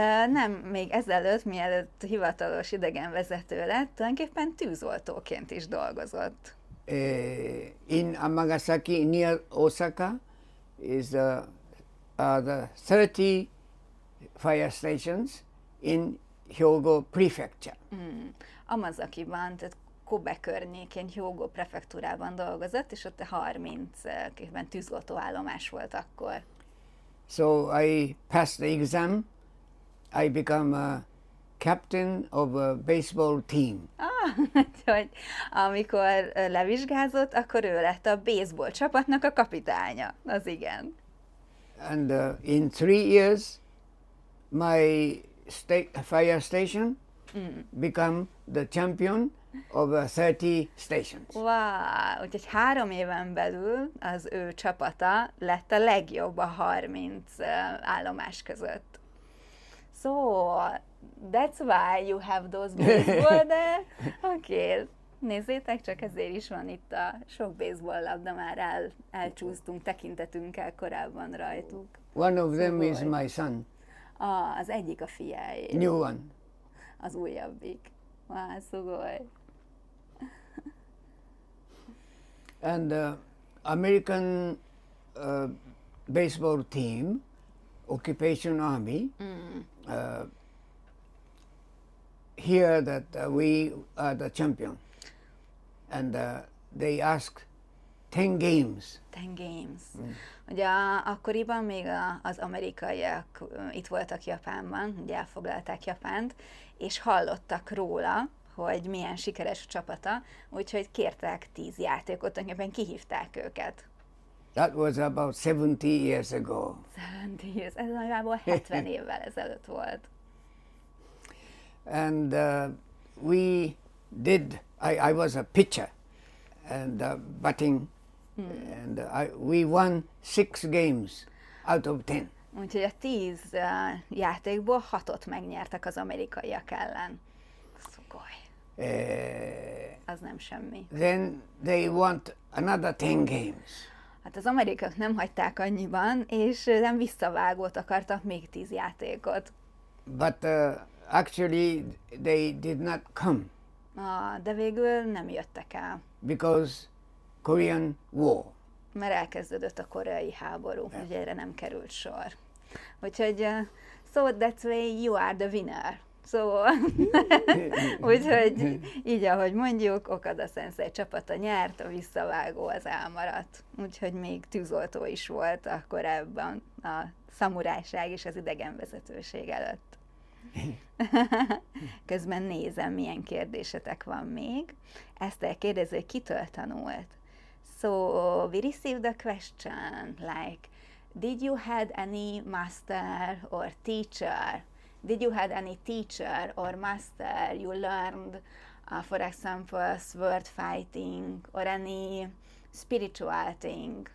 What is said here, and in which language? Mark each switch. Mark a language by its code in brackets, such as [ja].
[hu] Nem, még ezelőtt, mielőtt hivatalos idegenvezető lett, tulajdonképpen tűzoltóként is dolgozott. [en] in Amagasaki near Osaka is the 30 fire stations in Hyogo Prefecture. [hu] Amazakiban, tehát Kobe környékén, Hyogo prefektúrában dolgozott, és ott 30 tűzoltóállomás volt akkor. [en] So I passed the exam. I become a captain of a baseball team. [hu] Úgyhogy amikor levizsgázott, akkor ő lett a baseball csapatnak a kapitánya. Az igen. [en] And in 3 years, my fire station become the champion of 30 stations. Wow! [hu] Úgyhogy 3 éven belül az ő csapata lett a legjobb a 30 állomás között. [en] So, that's why you have those baseball there. [hu] Oké, nézzétek, csak ezért is van itt a sok baseball labda, már elcsúsztunk tekintetünkkel korábban rajtuk. [en] One of them is [ja] Szugoly. [en] my son, [hu] Az egyik a fiáé, [en] new one. [hu] az újabbik. Wow, szugoly. [en] And American baseball team, Occupation Army, hear that we are the champion, and they ask 10 games. 10 games. [hu] Ugye akkoriban még az amerikaiak itt voltak Japánban, ugye elfoglalták Japánt, és hallottak róla, hogy milyen sikeres a csapata, úgyhogy kértek 10 játékot, tulajdonképpen kihívták őket. [en] That was about 70 years ago. 70 years, [hu] ez nagyjából 70 évvel ezelőtt volt. [en] And we did, I was a pitcher and batting, and we won 6 games out of 10. [hu] Úgyhogy a 10 játékból 6-ot megnyertek az amerikaiak ellen. Szugoly. Az nem semmi. [en] Then they want another 10 games. [hu] Hát az amerikaiak nem hagyták annyiban, és nem visszavágót akartak még 10 játékot. [en] But actually they did not come [hu] De végül nem jöttek el, [en] because Korean War. [hu] mert elkezdődött a koreai háború, ugye erre nem került sor. Úgyhogy, [en] so that's why you are the winner. [hu] Szóval, úgyhogy így, ahogy mondjuk, Okada Sensei csapata nyert, a visszavágó az elmaradt. Úgyhogy még tűzoltó is volt a korábban a szamurájság és az idegenvezetőség előtt. Közben nézem, milyen kérdésetek van még. Eszter kérdező, hogy kitől tanult. [en] So, we received a question like, did you had any master or teacher? Did you had any teacher or master you learned, for example, sword fighting or any spiritual thing?